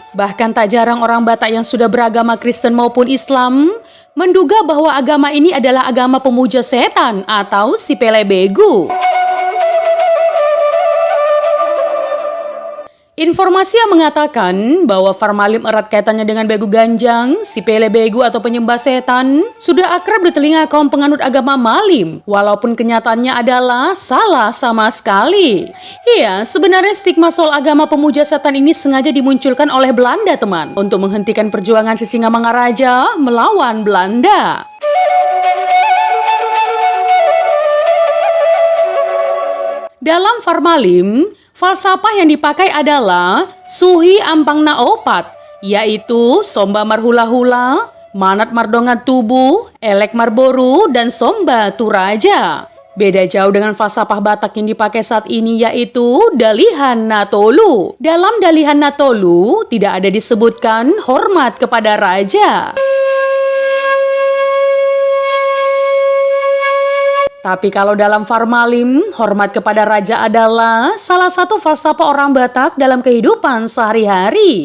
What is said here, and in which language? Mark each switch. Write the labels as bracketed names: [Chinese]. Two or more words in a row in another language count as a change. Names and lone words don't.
[Indonesian] Bahkan tak jarang orang Batak yang sudah beragama Kristen maupun Islam menduga bahwa agama ini adalah agama pemuja setan atau si [Batak Toba] Pele Begu. [Indonesian] Informasi yang mengatakan bahwa formalin erat kaitannya dengan [Batak Toba] begu ganjang, [Indonesian] si [Batak Toba] Pele Begu [Indonesian] atau penyembah setan, sudah akrab di telinga kaum penganut agama Malim, walaupun kenyataannya adalah salah sama sekali. Iya, sebenarnya stigma soal agama pemuja setan ini sengaja dimunculkan oleh Belanda, teman, untuk menghentikan perjuangan Sisingamangaraja melawan Belanda. Dalam formalin, falsafah yang dipakai adalah [Batak Toba] Suhi Ampangna Opat, [Indonesian] yaitu [Batak Toba] Somba Marhula-hula, Manat Mardongat Tubuh, Elek Marboru, [Indonesian] dan [Batak Toba] Somba Turaja. [Indonesian] Beda jauh dengan falsafah Batak yang dipakai saat ini, yaitu Dalihan Natolu. Dalam Dalihan Natolu tidak ada disebutkan hormat kepada raja. Tapi kalau dalam formalin, hormat kepada raja adalah salah satu falsafah orang Batak dalam kehidupan sehari-hari.